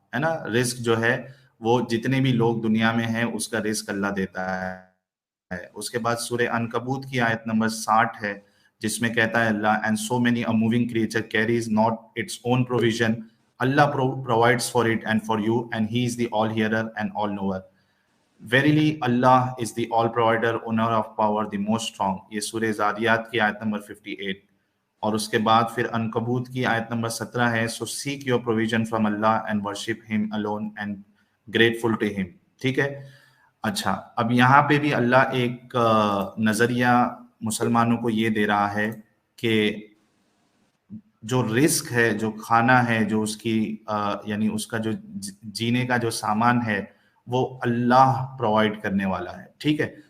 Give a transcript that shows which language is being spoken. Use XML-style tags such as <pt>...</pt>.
<hi>है ना, रिस्क जो है वो जितने भी लोग दुनिया में हैं उसका रिस्क अल्लाह देता है। उसके बाद सूरह अनकबूत की आयत नंबर 60 है, जिसमें कहता है अल्लाह,</hi> <en>And so many a moving creature carries not its own provision, Allah provides for it and for you and he is the all hearer and all knower. Verily Allah is the all provider, owner of power, the most strong।</en> <hi>ये सूरह ज़ारियात की आयत number 58। और उसके बाद फिर अनकबूत की आयत नंबर 17 है,</hi> <en>So seek your provision from Allah and worship him alone and grateful to him.</en> <hi>ठीक है। अच्छा, अब यहाँ पे भी अल्लाह एक नजरिया मुसलमानों को ये दे रहा है कि जो रिस्क है, जो खाना है, जो उसकी यानी उसका जो जीने का जो सामान है, वो अल्लाह प्रोवाइड करने वाला है। ठीक है।</hi>